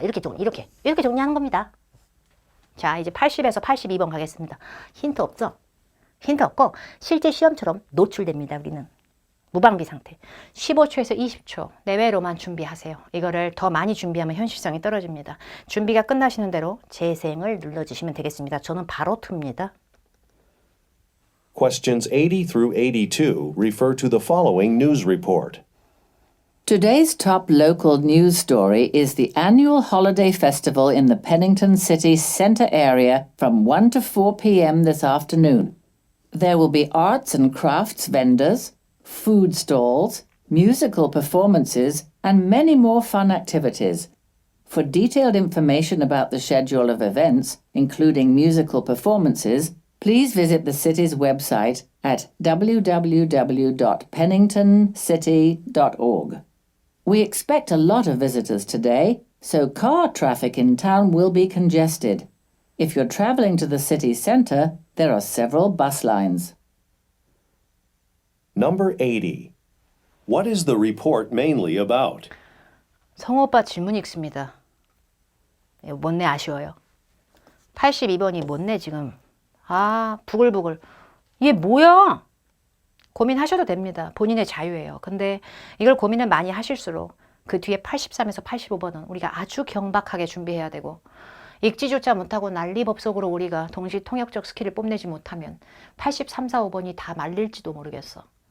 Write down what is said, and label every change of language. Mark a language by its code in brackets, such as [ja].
[ko] 이렇게 정리하는 겁니다. 자, 이제 80에서 82번 가겠습니다. 힌트 없죠? 힌트 없고 실제 시험처럼 노출됩니다. 우리는. 무방비 상태. 15초에서 20초 내외로만 준비하세요. 이거를 더 많이 준비하면 현실성이 떨어집니다. 준비가 끝나시는 대로 재생을 눌러주시면 되겠습니다. 저는 바로 틉니다. [en] Questions 80 through 82 refer to the following news report. Today's top local news story is the annual holiday festival in the Pennington City Centre area from 1 to 4 p.m. this afternoon. There will be arts and crafts vendors, food stalls, musical performances, and many more fun activities. For detailed information about the schedule of events, including musical performances, please visit the city's website at www.penningtoncity.org. We expect a lot of visitors today, so car traffic in town will be congested. If you're traveling to the city centre, there are several bus lines. Number 80. What is the report mainly about? [ko] 성오빠 질문이 있습니다. 못내 아쉬워요. 82번이 못내 지금. 아, 부글부글. 얘 뭐야? 고민하셔도 됩니다. 본인의 자유예요. 근데 이걸 고민을 많이 하실수록 그 뒤에 83에서 85번은 우리가 아주 경박하게 준비해야 되고 읽지조차 못하고 난리법석으로 우리가 동시 통역적 스킬을 뽐내지 못하면 83, 4, 5번이 다 말릴지도 모르겠어.